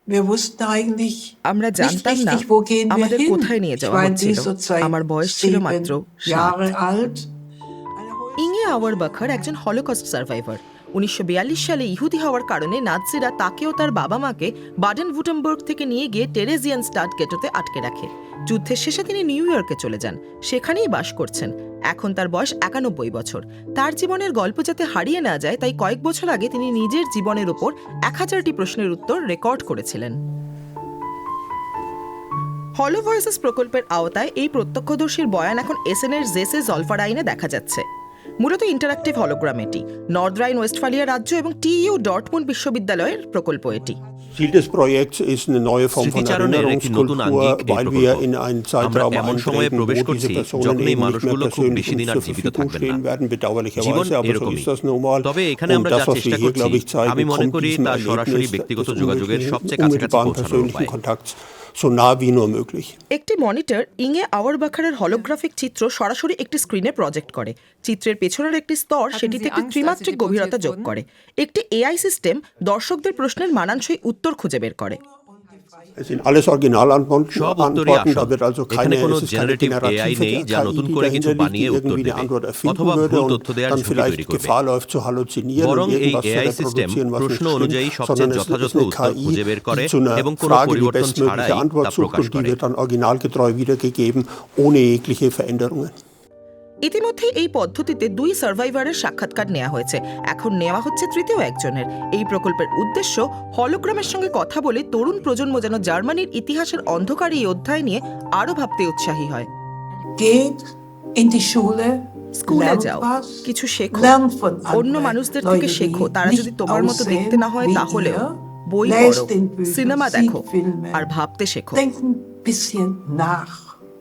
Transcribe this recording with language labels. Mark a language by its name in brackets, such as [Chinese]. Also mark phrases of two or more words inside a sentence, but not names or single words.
[German] Wir wussten eigentlich [Bangla] আমরা [German] nicht [Bangla] জানতাম না [German] richtig, wo gehen wir [Bangla] আমাদের [German] hin. [Bangla] কোথায় নিয়ে [German] Ich [Bangla] যাওয়া [German] war in [Bangla] হচ্ছিল। [German] dieser Zeit [Bangla] আমার বয়স ছিল মাত্র [German] 7 Jahre alt. [Bangla] ইঙ্গে আওয়ারবাখার একজন [English] Holocaust survivor. [Bangla] 1942 সালে ইহুদি হওয়ার কারণে নাৎসিরা তাকে ও তার বাবা মাকে বাডেন ভুটেমবার্গ থেকে নিয়ে গিয়ে টেরেজিয়ান স্টাড গেটোতে আটকে রাখে। যুদ্ধের শেষে তিনি নিউ ইয়র্কে চলে যান, সেখানেই বাস করছেন। এখন তার বয়স 91 বছর। তার জীবনের গল্প যাতে হারিয়ে না যায় তাই কয়েক বছর আগে তিনি নিজের জীবনের উপর 1000টি প্রশ্নের উত্তর রেকর্ড করেছিলেন। হলো ভয়েসেস প্রকল্পের আওতায় এই প্রত্যক্ষদর্শীর বয়ান এখন এসএনের জেসে জলফারাইনে দেখা যাচ্ছে। মূলত [English] interactive hologram [Bangla] এটি। নর্থ রাইন ওয়েস্টফালিয়া রাজ্য এবং টিইউ ডর্টমুন্ড বিশ্ববিদ্যালয়ের প্রকল্প এটি। [German] Ziel des Projekts ist eine neue Form von Erinnerungskultur, weil wir in einen Zeitraum eintreten, wo diese Personen eben nicht mehr persönlich uns zur Verfügung stehen werden, bedauerlicherweise, aber so ist das nun mal. Und das, was wir hier, glaube ich, zeigen, kommt diesem Erlebnis des unmittelbaren persönlichen Kontakts so nah wie nur möglich. [Bangla] একটি মনিটর ইঙ্গে আওয়ারবাখারের হলোগ্রাফিক চিত্র সরাসরি একটি স্ক্রিনে প্রজেক্ট করে। চিত্রের পেছনের একটি স্তর সেটিতে একটি ত্রিমাত্রিক গভীরতা যোগ করে। একটি [English] AI system [Bangla] দর্শকদের প্রশ্নের মানানসই উত্তর খুঁজে বের করে। [German] Es sind alles Originalantworten, da wird also keine [Bangla] AI নেই যা নতুন করে কিছু বানিয়ে উত্তর দেবে অথবা ভুল তথ্য দেওয়ার ঝুঁকি তৈরি করবে। বরং এই [English] AI system [Bangla] প্রশ্ন অনুযায়ী সবচেয়ে যথাযথ উত্তর খুঁজে বের করে এবং কোনো পরিবর্তন ছাড়াই তা প্রকাশ করে। [German] originalgetreu wiedergegeben, ohne jegliche Veränderungen. [Bangla] ইতিমধ্যে এই পদ্ধতিতে 2 সার্ভাইভারের সাক্ষাৎকার নেওয়া হয়েছে, এখন নেওয়া হচ্ছে তৃতীয় একজনের। এই প্রকল্পের উদ্দেশ্য হলোগ্রামের সঙ্গে কথা বলে তরুণ প্রজন্ম যেন জার্মানির ইতিহাসের অন্ধকার এই অধ্যায় নিয়ে আরো ভাবতে উৎসাহী হয়। [German] Geht in die Schule, [Bangla] স্কুলে [German] lernt [Bangla] যাও, [German] was, [Bangla] কিছু শেখো, [German] lernt von [Bangla] অন্য [German] anderen, [Bangla] মানুষদের [German] Leute, [Bangla] থেকে [German] die [Bangla] শেখো, তারা [German] nicht [Bangla] যদি তোমার মতো [German] aussehen [Bangla] দেখতে না হয় [German] wie [Bangla] তাহলেও। [German] ihr, [Bangla] বই [German] lest [Bangla] পড়ো, [German] den Bücher, [Bangla] সিনেমা [German] sieht [Bangla] দেখো [German] Filme, [Bangla] আর ভাবতে শেখো। [German] denkt ein bisschen nach.